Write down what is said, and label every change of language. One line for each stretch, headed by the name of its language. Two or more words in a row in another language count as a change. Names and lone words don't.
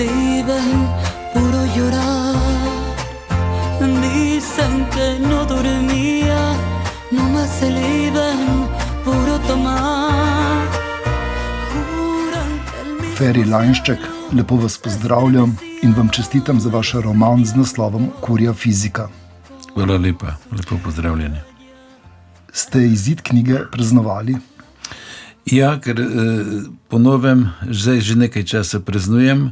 Spanish: viven puro llorar. Dicen que no dormía, nomás se viven puro tomar.
Slovenian: Feri Lainšček, lepo vas pozdravljam in vam čestitam za vaš roman z naslovom Kurja fizika. Hvala lepa, lepo pozdravljeni. Ste izid knjige praznovali? Ja, ker po novem zdaj že nekaj časa praznujem.